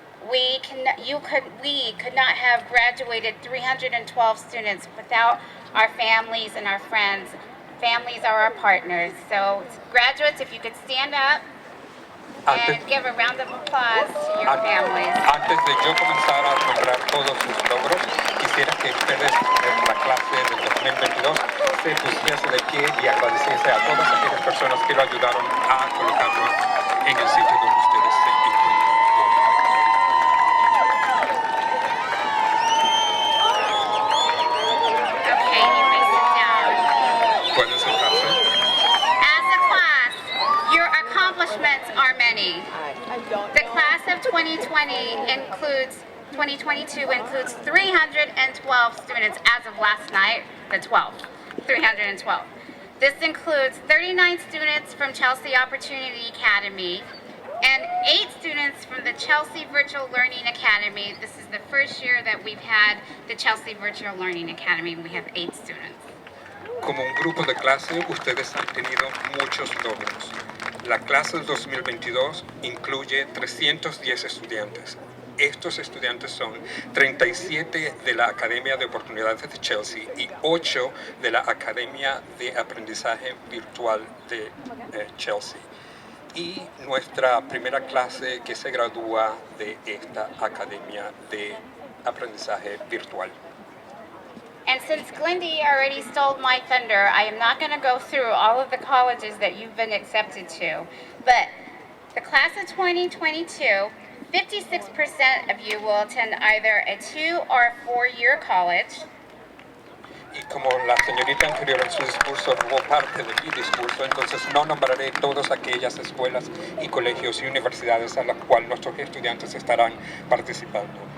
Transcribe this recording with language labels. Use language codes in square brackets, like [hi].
[en] We could not have graduated 312 students without our families and our friends. Families are our partners. So graduates, if you could stand up and give a round of applause to your families. [es] Antes de yo comenzar a nombrar todos sus logros, quisiera que ustedes en la clase del 2022 se pusiese de pie y agradeciese a todas aquellas personas que lo ayudaron a colocarlo en el sitio donde ustedes se encuentran. [en] Okay, you may sit down. [es] Pueden sentarse. [en] As a class, your accomplishments are many. The class of 2022 includes 312 students as of last night, the 12th, 312. This includes 39 students from Chelsea Opportunity Academy and 8 students from the Chelsea Virtual Learning Academy. This is the first year that we've had the Chelsea Virtual Learning Academy. We have 8 students. [es] Como un grupo de clase, ustedes han tenido muchos logros. La clase del 2022 incluye 310 estudiantes. Estos estudiantes son 37 de la Academia de Oportunidades de Chelsea y 8 de la Academia de Aprendizaje Virtual de Chelsea. Y nuestra primera clase que se gradúa de esta Academia de Aprendizaje Virtual. [en] And since Glindy already stole my thunder, I am not going to go through all of the colleges that you've been accepted to. But the class of 2022, 56% of you will attend either a 2 or a 4-year college. [es] Y como la señorita anterior en su discurso robó parte de mi discurso, entonces no nombraré todas aquellas escuelas y colegios y universidades a las cuales nuestros estudiantes estarán participando.